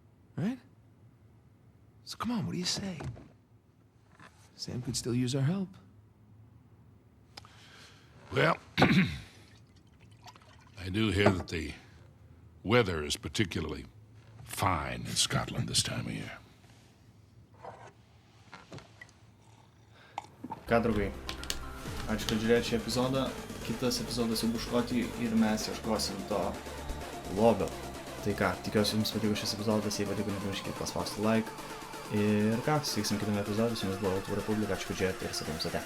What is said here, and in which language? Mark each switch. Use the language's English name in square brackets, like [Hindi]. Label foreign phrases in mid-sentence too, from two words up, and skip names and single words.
[English] So come on, what do you say? Sam could still use our help. Well, I do hear that the weather is particularly fine in Scotland this time of year. [Lithuanian] Ką, draugai, ačiū, kad žiūrėjote šį epizodą. Kitas epizodas jau bus Škotijoj ir mes ieškosim to lobio. Tai ką, tikiuosi jums patiko šis epizodas, jei patiko, nepamirškite paspausti like. Ir ką, susitiksim kitame epizode, su jumis buvo Altų Republika, ačiū, kad žiūrėjote ir sakau jums ate.